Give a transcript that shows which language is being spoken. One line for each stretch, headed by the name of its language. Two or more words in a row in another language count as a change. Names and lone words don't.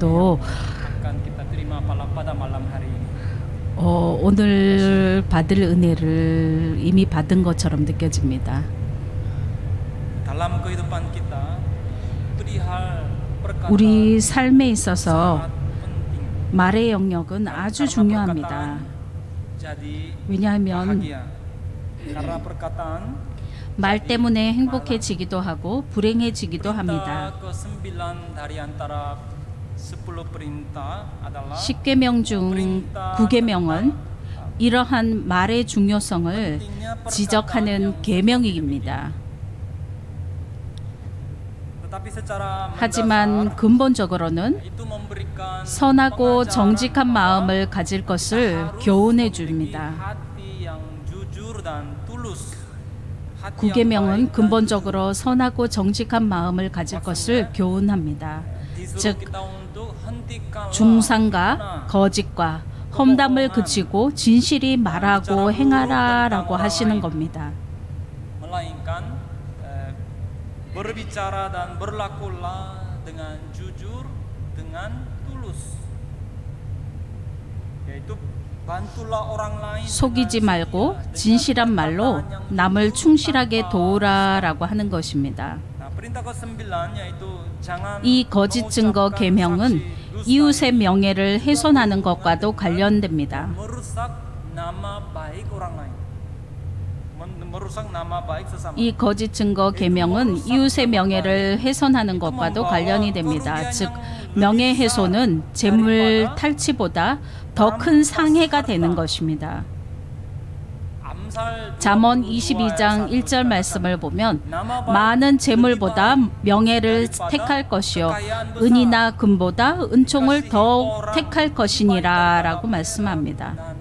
Korean: 찬양만 들어도 오늘 받을 은혜를 이미 받은 것처럼 느껴집니다.
Indonesian: dalam kehidupan kita perihal perkataan
Korean: 우리 삶에 있어서
Indonesian: sangat penting.
Korean: 말의 영역은 아주
Indonesian: Karena
Korean: 중요합니다.
Indonesian: perkataan jadi
Korean: 왜냐하면
Indonesian: bahagia. Karena perkataan
Korean: 말 때문에 행복해지기도 하고 불행해지기도 합니다.
Indonesian: perintah ke-9 dari antara 10 perintah adalah
Korean: 10계명 중 9계명은 이러한 말의 중요성을 지적하는 계명입니다.
Indonesian: tetapi secara
Korean: 하지만
Indonesian: mendasar
Korean: 근본적으로는
Indonesian: itu memberikan
Korean: 선하고
Indonesian: pengajaran
Korean: 정직한
Indonesian: bahwa
Korean: 마음을 가질 것을
Indonesian: harus
Korean: 교훈해
Indonesian: memiliki
Korean: 줍니다.
Indonesian: hati yang jujur dan tulus. hati yang
Korean: 9계명은
Indonesian: baik dan
Korean: 근본적으로 선하고 정직한 마음을 가질 것을 교훈합니다.
Indonesian: disuruh
Korean: 즉
Indonesian: kita untuk hentikanlah
Korean: 중상과 거짓과 험담을 그치고 진실이 말하고 행하라라고 하시는 겁니다.
Indonesian: melainkan berbicara dan berlakulah dengan jujur, dengan tulus. yaitu bantulah orang lain
Korean: 속이지
Indonesian: dengan
Korean: 말고
Indonesian: setia,
Korean: 진실한
Indonesian: dengan
Korean: 말로
Indonesian: perkataan yang
Korean: 남을
Indonesian: jujur
Korean: 충실하게
Indonesian: tanpa
Korean: 도우라라고 하는 것입니다.
Indonesian: Nah, perintah ke-9 yaitu jangan
Korean: 이 거짓 증거
Indonesian: mengucapkan
Korean: 계명은
Indonesian: saksi
Korean: 이웃의
Indonesian: dusta
Korean: 명예를 훼손하는 것과도 관련됩니다.
Indonesian: merusak nama baik orang lain. merusak nama baik sesama.
Korean: 이 거짓 증거 계명은 이웃의 명예를 훼손하는 것과도 관련이 됩니다. 즉 명예 훼손은 재물 탈취보다 더 큰 상해가 되는 것입니다. 잠언 22장 1절 말씀을 보면 많은 재물보다 명예를 택할 것이요 은이나 금보다 은총을 더욱 택할 것이니라 라고 말씀합니다.